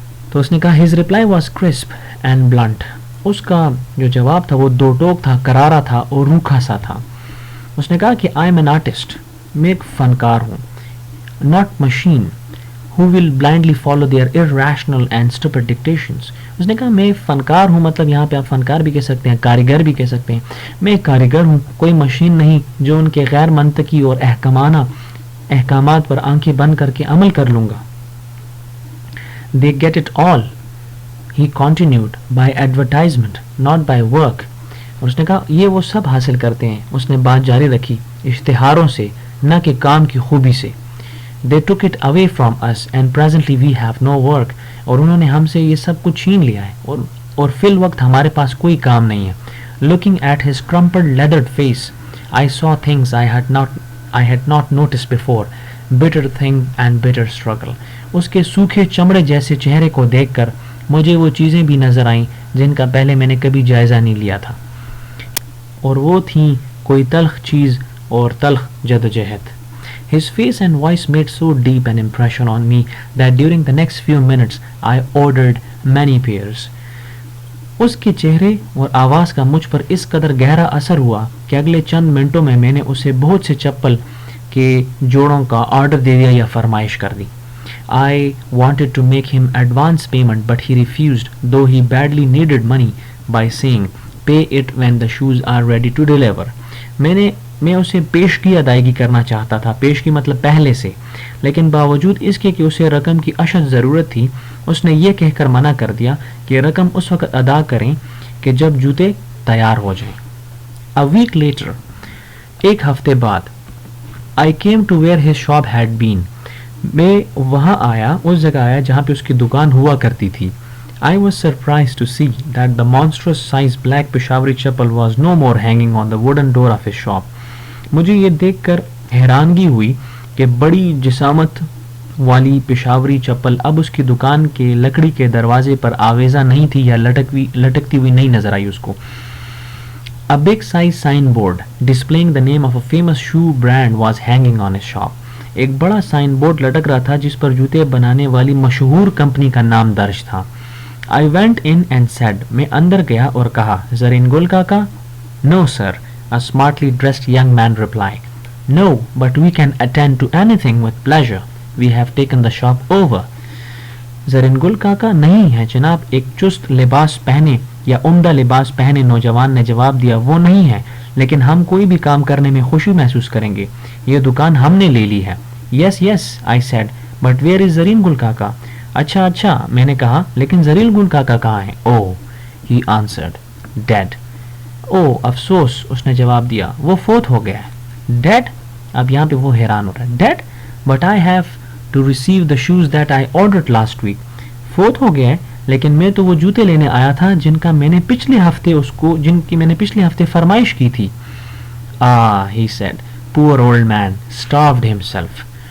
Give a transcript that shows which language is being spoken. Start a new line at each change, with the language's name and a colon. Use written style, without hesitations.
Urdu: تو اس نے کہا
English: his reply was crisp and blunt.
Urdu: اس کا جو جواب تھا وہ دو ٹوک تھا, کرارا تھا اور روکھا سا تھا. اس نے کہا کہ
English: I am an artist,
Urdu: میں ایک فنکار ہوں,
English: not machine who will blindly follow their irrational and stupid dictations.
Urdu: اس نے کہا میں فنکار ہوں, مطلب یہاں پہ آپ فنکار بھی کہہ سکتے ہیں, کاریگر بھی کہہ سکتے ہیں. میں ایک کاریگر ہوں, کوئی مشین نہیں جو ان کے غیر منطقی اور احکامات پر آنکھیں بند کر کے عمل کر لوں گا.
English: They get it all, he continued, by advertisement, not by work.
Urdu: اور اس نے کہا یہ وہ سب حاصل کرتے ہیں, اس نے بات جاری رکھی, اشتہاروں سے نہ کہ کام کی خوبی سے.
English: They took it away from us and presently we have no work.
Urdu: اور انہوں نے ہم سے یہ سب کچھ چھین لیا ہے اور فی الوقت ہمارے پاس کوئی کام نہیں ہے.
English: Looking at his crumpled leathered face, I saw things I had not noticed before. Bitter thing and bitter struggle.
Urdu: اس کے سوکھے چمڑے جیسے چہرے کو دیکھ کر مجھے وہ چیزیں بھی نظر آئیں جن کا پہلے میں نے کبھی جائزہ نہیں لیا تھا, اور وہ تھیں کوئی تلخ چیز اور تلخ جدوجہد.
English: His face and voice made so deep an impression on me that during the next few minutes I ordered many pairs.
Urdu: اس کے چہرے اور آواز کا مجھ پر اس قدر گہرا اثر ہوا کہ اگلے چند منٹوں میں میں نے اسے بہت سے چپل کے جوڑوں کا آرڈر دے دیا یا فرمائش کر دی.
English: I wanted to make him advance payment but he refused, though he badly needed money, by saying, pay it when the shoes are ready to deliver.
Urdu: میں اسے پیشگی ادائیگی کرنا چاہتا تھا, پیشگی مطلب پہلے سے, لیکن باوجود اس کے کہ اسے رقم کی اشد ضرورت تھی اس نے یہ کہہ کر منع کر دیا کہ رقم اس وقت ادا کریں کہ جب جوتے تیار ہو جائیں.
English: A week later,
Urdu: ایک ہفتے بعد,
English: I came to where his shop had been.
Urdu: میں وہاں آیا, اس جگہ آیا جہاں پہ اس کی دکان ہوا کرتی تھی.
English: I was surprised to see that the monstrous sized black Peshawari chappal was no more hanging on the wooden door of his shop.
Urdu: مجھے یہ دیکھ کر حیرانگی ہوئی کہ بڑی جسامت والی پشاوری چپل اب اس کی دکان کے لکڑی کے دروازے پر آویزہ نہیں تھی یا لٹکتی ہوئی نہیں نظر آئی اس کو.
English: A big size signboard displaying the name of a famous shoe brand was hanging on his shop.
Urdu: ایک بڑا سائن بورڈ لٹک رہا تھا جس پر جوتے بنانے والی مشہور کمپنی کا نام درج تھا.
English: I went in and said,
Urdu: میں اندر گیا اور کہا,
English: Zarin Gul Kaka? No sir, a smartly dressed young man replied. No, but we can attend to anything with pleasure. We have taken the shop over.
Urdu: زرین گل کاکا نہیں ہے جناب, ایک چست لباس پہنے یا عمدہ لباس پہنے نوجوان نے جواب دیا, وہ نہیں ہے, لیکن ہم کوئی بھی کام کرنے میں خوشی محسوس کریں گے, یہ دکان ہم نے لے لی ہے.
English: Yes, yes, I said, but where is Zarin Gul Kaka?
Urdu: اچھا اچھا, میں نے کہا, لیکن زرین گل کاکا کہاں ہیں؟
English: Oh, he answered, dead.
Urdu: Oh, افسوس, اس نے جواب دیا, وہ فوت ہو گیا ہے.
English: Dead؟
Urdu: اب یہاں پہ وہ حیران ہو رہا ہے.
English: Dead? But I have to receive the shoes that I ordered last week.
Urdu: فوت ہو گیا ہے, لیکن میں تو وہ جوتے لینے آیا تھا جن کی میں نے پچھلے ہفتے فرمائش کی تھی.
English: Ah, he said, poor old man, starved himself.